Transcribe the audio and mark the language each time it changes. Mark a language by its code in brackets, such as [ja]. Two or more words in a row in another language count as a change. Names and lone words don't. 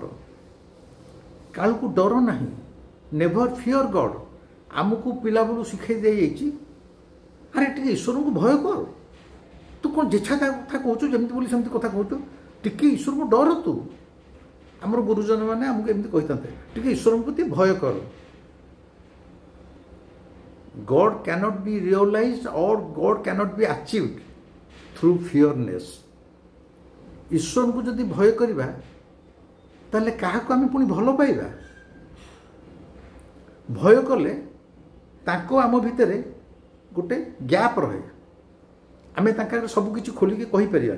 [or] କାଳୁକୁ ଡର ନାହିଁ। [en] Never fear God. [or] ଆମକୁ ପିଲାବେଳୁ ଶିଖାଇ ଦିଆଯାଇଛି ଆରେ ଟିକେ ଈଶ୍ୱରଙ୍କୁ ଭୟ କର। ତୁ କ'ଣ ଯେଛା କଥା କହୁଛୁ, ଯେମିତି ବୋଲି ସେମିତି କଥା କହୁଛୁ, ଟିକେ ଈଶ୍ୱରଙ୍କୁ ଡର। ତୁ ଆମର ଗୁରୁଜନ ମାନେ ଆମକୁ ଏମିତି କହିଥାନ୍ତେ ଟିକେ ଈଶ୍ୱରଙ୍କ ପ୍ରତି ଭୟ କର। [en] God cannot be realized or God cannot be achieved through fearness. [or] ଈଶ୍ୱରଙ୍କୁ ଯଦି ଭୟ କରିବା ତାହେଲେ କାହାକୁ ଆମେ ପୁଣି ଭଲ ପାଇବା? ଭୟ କଲେ ତାଙ୍କ ଆମ ଭିତରେ ଗୋଟେ ଗ୍ୟାପ୍ ରହେ। ଆମେ ତାଙ୍କ ଆଗରେ ସବୁକିଛି ଖୋଲିକି କହିପାରିବାନି।